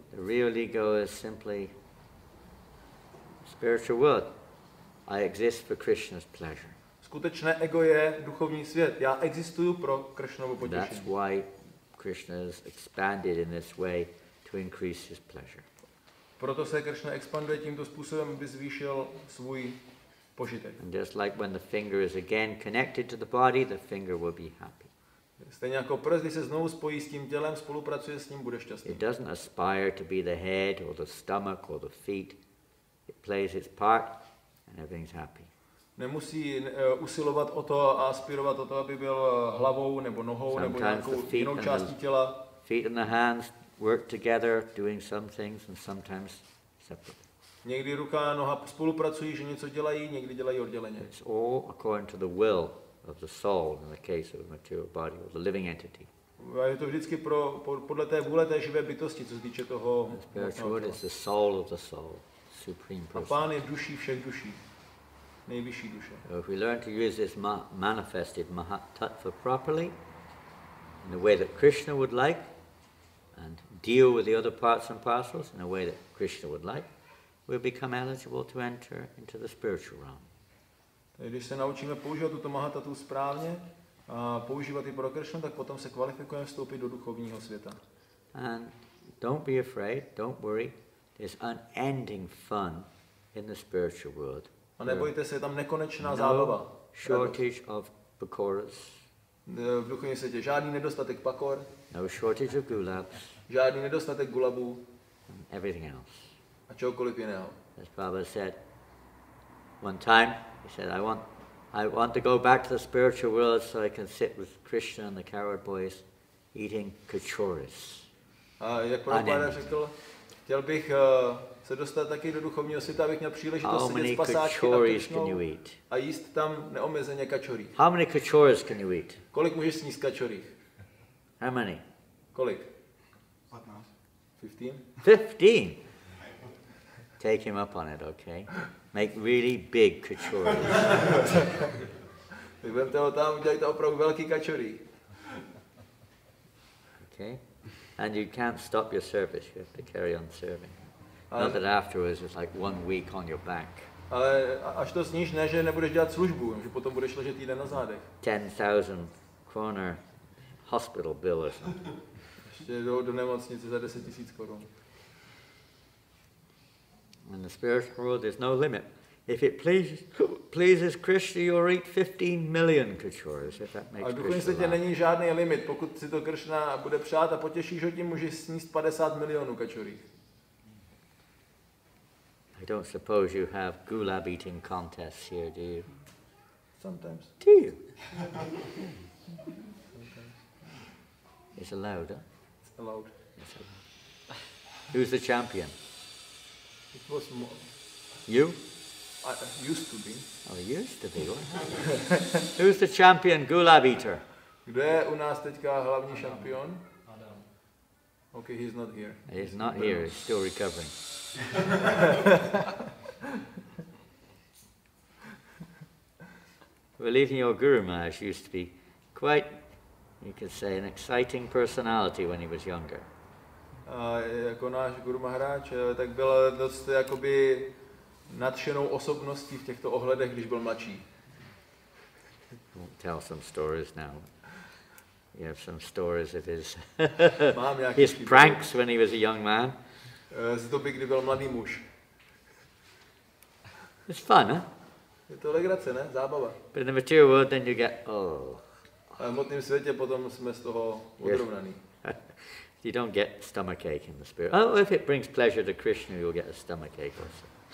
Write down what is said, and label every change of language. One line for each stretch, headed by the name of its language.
English: The real ego is simply spiritual world. I exist for Krishna's pleasure.
Czech: Skutečné ego je duchovní svět. Já existuju pro Kršnovu
English: That's
Czech: potěšení.
English: why Krishna is expanded in this way to increase his pleasure.
Czech: Proto se Kršna expanduje tímto způsobem, aby zvýšil svůj požitek.
English: And just like when the finger is again connected to the body, the finger will be happy.
Czech: Stejně jako prst, když se znovu spojí s tím tělem, spolupracuje s ním, bude šťastný.
English: It doesn't aspire to be the head or the stomach or the feet. It plays its part and everything's happy.
Czech: Nemusí usilovat o to a aspirovat o to, aby byl hlavou nebo nohou nebo nějakou jinou částí těla.
English: Feet and the hands work together, doing some things and sometimes separate.
Czech: Někdy ruka a noha spolupracují, že něco dělají, někdy dělají odděleně.
English: It's all according to the will of the soul in the case of the material body or the living entity.
Czech: A je to vždycky podle té vůle té živé bytosti, co se týče toho.
English: Spiritual word is the soul of the soul, supreme
Czech: A
English: person.
Czech: Pán je duší všech duší, nejvyšší duše.
English: So if we learn to use this manifested mahat-tattvy properly, in the way that Krishna would like, and deal with the other parts and parcels in a way that Krishna would like, we'll become eligible to enter into the spiritual realm.
Czech: Když se naučíme používat tuto mahat-tattvu správně a používat ji pro Kršnu, tak potom se kvalifikujeme vstoupit do duchovního světa.
English: And don't be afraid, don't worry, there's unending fun in the spiritual world.
Czech: A nebojte se, je tam nekonečná zábava.
English: Shortage of pakoras.
Czech: V duchovním světě žádný nedostatek pakor,
English: No shortage of gulabs,
Czech: žádný nedostatek gulabů
English: and everything else.
Czech: a čehokoliv jiného.
English: As Prabhupada said, one time, he said, I want I want to go back to the spiritual world so I can sit with Krishna and the cowherd boys eating kachoris.
Czech: A jak Prabhupáda řekl, chtěl bych se dostat taky do duchovního světa, abych měl příležitost sedět s pasáčky nad Krišnou a jíst tam neomezeně kačorí.
English: How many kachoris can you eat?
Czech: Kolik můžeš sníst kačorí?
English: How many?
Czech: Kolik?
English: 15. 15? 15. Take him up on it, okay? Make really big kachoris.
Czech: Tak vemte ho tam, udělejte opravdu velký kačorí.
English: Okay? And you can't stop your service, you have to carry on serving. Not that afterwards it's like 1 week on your back.
Czech: Ale až to sníš, ne, že nebudeš dělat službu, že potom budeš ležet týden na zádech.
English: 10,000 kroner hospital bill or something.
Czech: Ještě do nemocnice za 10 000 korun.
English: In the spiritual world there's no limit. If it pleases Krishna, you'll eat 15 million kachoris, if that makes
Czech: A v duchovním světě není žádný limit. Pokud si to Krishna bude přát a potěšíš ho tím, můžeš sníst 50 milionů kačorí.
English: I don't suppose you have gulab eating contests here, do you? Sometimes. Do you? It's allowed, huh? It's allowed. It's allowed. Who's the champion? It was more. You? I used to be. Oh, used to be. Who's the champion gulab eater?
Czech: Kdo je u nás teďka hlavní šampion?
English: Okay, he's not here. He's not here, he's still recovering. Well, even your Guru Maharaj used to be quite, you could say, an exciting personality when he was younger.
Czech: Jako náš Guru Maharaj, tak byl dost jakoby nadšenou osobností v těchto ohledech, když byl mladší.
English: Won't tell some stories now. You have some stories of his pranks when he was a young man.
Czech: Z doby, kdy byl mladý muž.
English: It's fun, huh?
Czech: Je to legrace, ne? Zábava.
English: But in the material world, then you get,
Czech: A v hmotném světě potom jsme z toho odrovnaný.
English: You don't get stomachache in the spirit. Oh, if it brings pleasure to Krishna, you'll get a stomachache also.